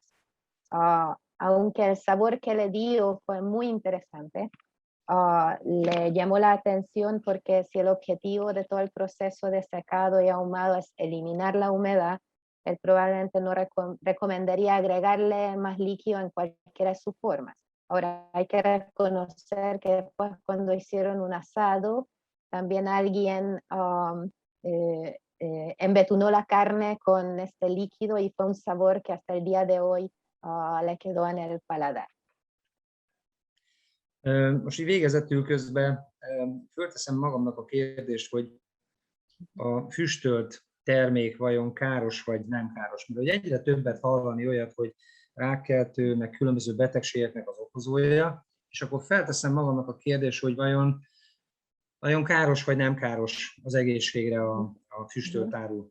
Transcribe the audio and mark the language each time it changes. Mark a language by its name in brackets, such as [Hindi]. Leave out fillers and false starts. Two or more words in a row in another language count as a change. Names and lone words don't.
[Spanish] Aunque el sabor que le dio fue muy interesante, le llamó la atención porque si el objetivo de todo el proceso de secado y ahumado es eliminar la humedad, él probablemente no recomendaría agregarle más líquido en cualquiera de sus formas. Ahora, hay que reconocer que después cuando hicieron un asado, también alguien embetunó la carne con este líquido y fue un sabor que hasta el día de hoy le quedó en el paladar. [Hungarian] Most így végezetül közben fölteszem magamnak a kérdést, hogy a füstölt termék vajon káros vagy nem káros. Mert egyre többet hallani olyat, hogy rákkeltő, meg különböző betegségeknek az okozója, és akkor felteszem magamnak a kérdést, hogy vajon káros vagy nem káros az egészségre a füstölt áru.